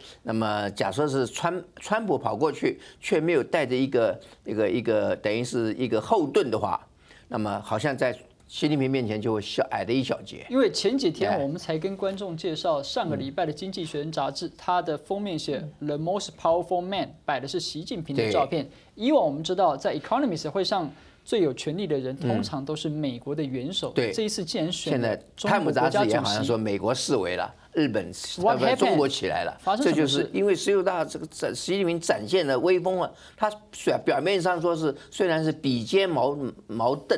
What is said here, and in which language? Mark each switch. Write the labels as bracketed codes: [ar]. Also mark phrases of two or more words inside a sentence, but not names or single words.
[zh] 那麼假設是川普跑過去，卻沒有帶着一個等於是一個後盾的話，那麼好像在習近平面前就會矮了一小截。因為前幾天我們才跟觀眾介紹上個禮拜的《經濟學人》雜誌，它的封面寫 [en] "The Most Powerful Man"， [zh] 擺的是習近平的照片。以往我們知道，在 Economist 會上最有權力的人，通常都是美國的元首。對，這一次既然選了中國國家主席，現在《泰晤》雜誌也好像說美國式微了，日本中國起來了。這就是因為19大這個習近平展現了威風啊，他表面上說是雖然是比肩毛鄧。